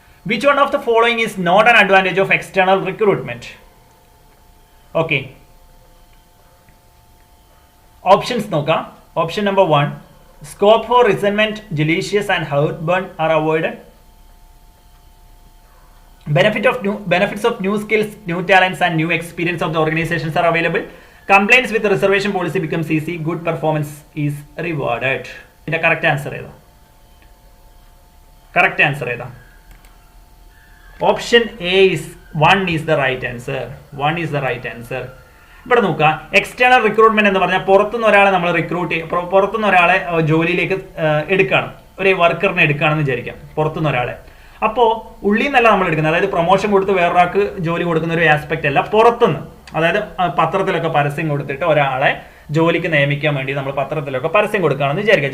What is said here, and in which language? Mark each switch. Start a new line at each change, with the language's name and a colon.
English: Which one of the following is not an advantage of external recruitment?
Malayalam: Okay, options നോക്കാം.
English: Option number 1, scope for resentment, jealousies and heart burn are avoided. Benefits of new skills, new talents and new experience of the organizations are available. Complaints with reservation policy becomes easy. Good performance is rewarded.
Malayalam: ഇതിന്റെ correct answer ഏതാ?
English: Option A is 1 is the right answer. 1 is the right answer.
Malayalam: ഇവിടെ നോക്കുക, external recruitment എന്ന് പറഞ്ഞാൽ പുറത്തുനിന്ന് ഒരാളെ നമ്മൾ പുറത്തുനിന്ന് ഒരാളെ ജോലിയിലേക്ക് എടുക്കണം, ഒരു വർക്കറിനെ എടുക്കുകയാണെന്ന് വിചാരിക്കാം, പുറത്തുനിന്ന് ഒരാളെ. അപ്പോൾ ഉള്ളിൽ നിന്നല്ല നമ്മൾ എടുക്കുന്നത്, അതായത് പ്രൊമോഷൻ കൊടുത്ത് വേറൊരാൾക്ക് ജോലി കൊടുക്കുന്ന ഒരു ആസ്പെക്ട് അല്ല, പുറത്തുനിന്ന്. അതായത് പത്രത്തിലൊക്കെ പരസ്യം കൊടുത്തിട്ട് ഒരാളെ ജോലിക്ക് നിയമിക്കാൻ വേണ്ടി നമ്മൾ പത്രത്തിലൊക്കെ പരസ്യം കൊടുക്കുകയാണെന്ന് വിചാരിക്കുക.